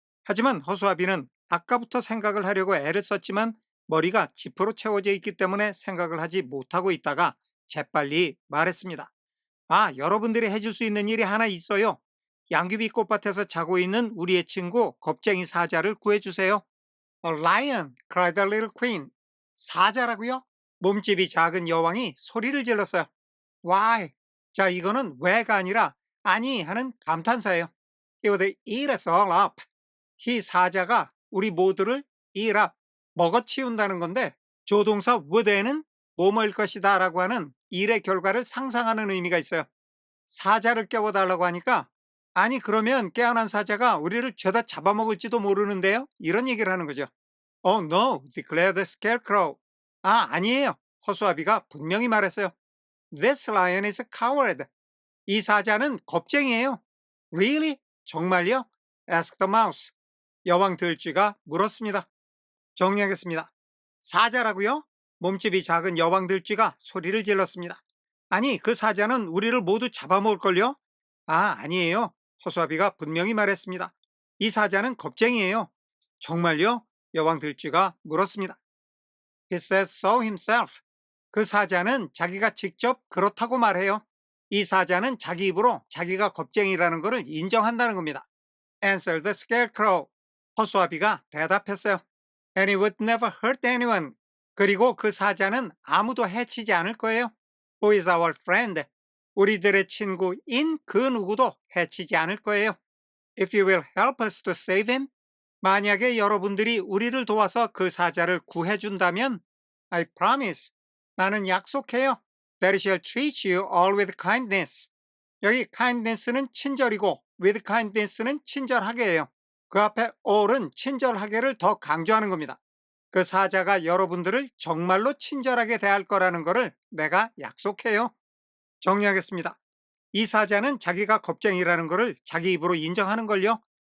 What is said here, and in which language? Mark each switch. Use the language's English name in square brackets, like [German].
[Korean] 하지만 허수아비는 아까부터 생각을 하려고 애를 썼지만 머리가 지프로 채워져 있기 때문에 생각을 하지 못하고 있다가 재빨리 말했습니다. 여러분들이 해줄 수 있는 일이 하나 있어요. 양귀비 꽃밭에서 자고 있는 우리의 친구 겁쟁이 사자를 구해주세요. [English] A lion, cried the little queen. [Korean] 사자라고요? 몸집이 작은 여왕이 소리를 질렀어요. [English] Why? [Korean] 자, 이거는 왜가 아니라 아니 하는 감탄사예요. [English] He would eat us all up. [Korean] 이 사자가 우리 모두를 eat up, 먹어치운다는 건데 조동사 would에는 뭐뭐일 것이다 라고 하는 일의 결과를 상상하는 의미가 있어요. 사자를 깨워달라고 하니까 아니 그러면 깨어난 사자가 우리를 죄다 잡아먹을지도 모르는데요? 이런 얘기를 하는 거죠. [English] Oh no, declared the scarecrow. [Korean] 아니에요. 허수아비가 분명히 말했어요. [English] This lion is a coward. [Korean] 이 사자는 겁쟁이에요. [English] Really? [Korean] 정말요? [English] asked the mouse. [Korean] 여왕 들쥐가 물었습니다. 정리하겠습니다. 사자라고요? 몸집이 작은 여왕 들쥐가 소리를 질렀습니다. 아니, 그 사자는 우리를 모두 잡아먹을걸요? 아니에요. 허수아비가 분명히 말했습니다. 이 사자는 겁쟁이에요. 정말요? 여왕 들쥐가 물었습니다. [English] He says so himself. [Korean] 그 사자는 자기가 직접 그렇다고 말해요. 이 사자는 자기 입으로 자기가 겁쟁이라는 것을 인정한다는 겁니다. [English] Answered the scarecrow. [Korean] 허수아비가 대답했어요. [English] And it would never hurt anyone. [Korean] 그리고 그 사자는 아무도 해치지 않을 거예요. [English] Who is our friend? [Korean] 우리들의 친구인 그 누구도 해치지 않을 거예요. [English] If you will help us to save him, [Korean] 만약에 여러분들이 우리를 도와서 그 사자를 구해준다면 [English] I promise, [Korean] 나는 약속해요. [English] That I shall treat you all with kindness. [Korean] 여기 kindness는 친절이고 with kindness는 친절하게예요. 그 앞에 all은 친절하게를 더 강조하는 겁니다. 그 사자가 여러분들을 정말로 친절하게 대할 거라는 것을 내가 약속해요. 정리하겠습니다. 이 사자는 자기가 겁쟁이라는 것을 자기 입으로 인정하는 걸요.